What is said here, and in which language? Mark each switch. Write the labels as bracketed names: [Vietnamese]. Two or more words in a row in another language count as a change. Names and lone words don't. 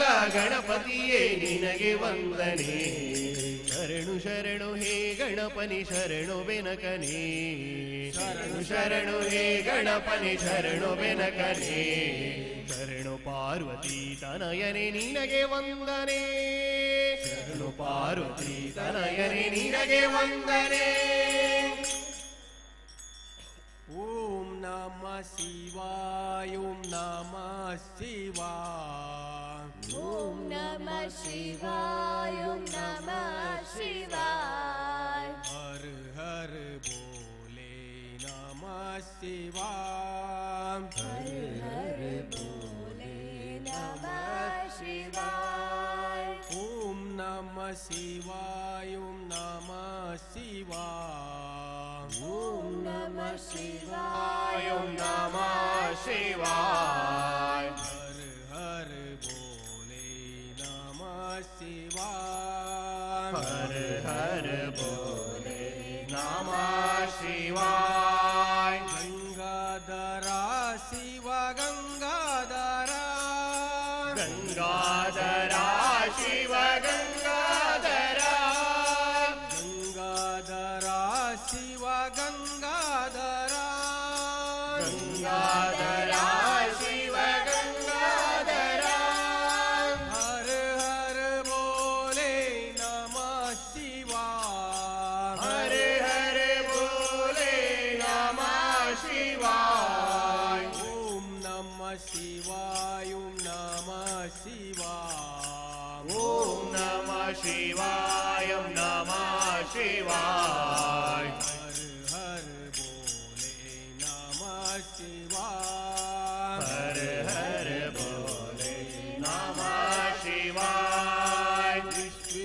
[Kannada] ಗಣಪತಿಯೇ ನಿನಗೆ ವಂದನೆ ಶರಣು ಶರಣು ಹೇ ಗಣಪನಿ ಶರಣು ಬೆನಕನೇ ಶರಣು ಶರಣು ಹೇ ಗಣಪನೆ ಶರಣು ಬೆನಕನೇ ಶರಣು ಪಾರ್ವತಿ ತನಯನೆ ನಿನಗೆ ವಂದನೆ ಶರಣು ಪಾರ್ವತಿ ತನಯನೆ ನಿನಗೆ ವಂದನೆ [Sanskrit] ಓಂ ನಮಃ ಶಿವಾಯ ಓಂ ನಮಃ ಶಿವಾಯ ಓಂ ನಮಃ ಶಿವಾಯ ಓಂ ನಮಃ ಶಿವಾಯ ಹರ ಹರ ಬೋಲೆ ನಮಃ ಶಿವಾಯ ಹರ ಹರ ಬೋಲೆ ನಮಃ ಶಿವಾಯ ಓಂ ನಮಃ ಶಿವಾಯ ಓಂ ನಮಃ ಶಿವಾಯ ಓಂ ನಮಃ ಶಿವಾಯ ಓಂ ನಮಃ ಶಿವಾಯ ಹರ ಹರ ಬೋಲೆ ನಮಃ ಶಿವಾಯ ಹರ ಹರ ಬೋಲೆ ನಮಃ ಶಿವಾಯ ಗಂಗಾಧರ ಶಿವ ಗಂಗಾಧರ ಗಂಗಾಧರ ಶಿವ ಗಂಗಾಧರ ಗಂಗಾಧರ ಶಿವ ಗಂಗಾಧರ ಗಂಗಾಧರ ಶಿವ ಗಂಗಾಧರ ಹರ ಹರ ಬೋಲೆ ನಮಃ ಶಿವಾಯ ಹರ ಹರ ಬೋಲೆ ನಮಃ ಶಿವಾಯ ಓಂ ನಮಃ ಶಿವಾಯ ಓಂ ನಮಃ ಶಿವಾಯ ಓಂ ನಮಃ ಶಿವಾಯ ನಮಃ ಶಿವಾಯ ಹರ ಹರ ಬೋಲೆ ನಮಃ ಶಿವಾಯ ಹರ ಹರ ಬೋಲೆ ನಮಃ ಶಿವಾಯ